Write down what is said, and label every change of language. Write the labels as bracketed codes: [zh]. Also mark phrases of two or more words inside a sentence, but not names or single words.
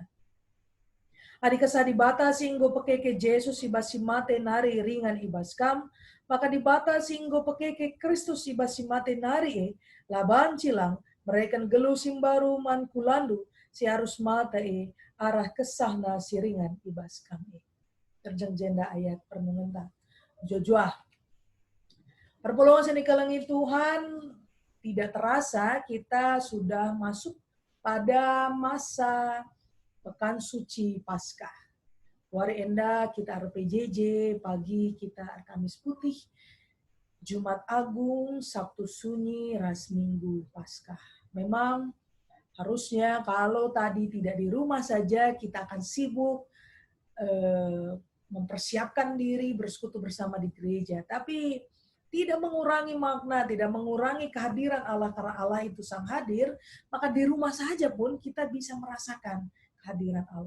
[btx] Adik kesah di bata singgo pekeke Yesus ibas si mate nari ringan ibas kam, maka di bata singgo pekeke Kristus ibas si mate nari laban cilang, mereka geluh simbaru man kulandu, si harus mate arah kesahna si ringan ibas kami. Terjang jenda ayat permenentah. Jojua. Perpulungan seni kelengi Tuhan, [id] tidak terasa kita sudah masuk pada masa Pekan Suci Paskah. [btx] Wari enda kita RPJJ, pagi kita Kamis Putih, Jumat Agung, Sabtu Sunyi, ras Minggu Paskah. [id] Memang harusnya kalau tadi tidak di rumah saja kita akan sibuk mempersiapkan diri bersekutu bersama di gereja, tapi tidak mengurangi makna, tidak mengurangi kehadiran Allah karena Allah itu sang hadir, maka di rumah saja pun kita bisa merasakan kehadiran Allah.